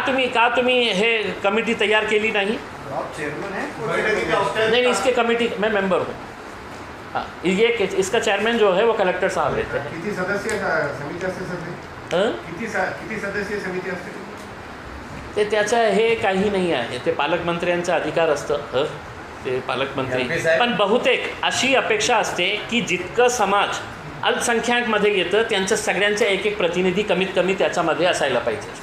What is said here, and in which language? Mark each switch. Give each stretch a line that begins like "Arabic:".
Marathi: का तुम्ही हे कमिटी तैयार केली नाही?
Hindi: नहीं, इसके कमेटी मैं मेंबर हूँ. हाँ, ये इसका चेयरमैन जो है वो कलेक्टर साहब रहते हैं.
Marathi: किती सदस्य समिती असते सर? किती सदस्य समिती असते? ते त्याचं हे काही नाही आहे, ते पालकमंत्र्यांचा अधिकार असतं. ते पालकमंत्री पण बहुतेक अशी अपेक्षा असते की जितकं समाज अल्पसंख्याकमध्ये येतं त्यांच्या सगळ्यांचे एक प्रतिनिधी कमीत कमी त्याच्यामध्ये असायला पाहिजे.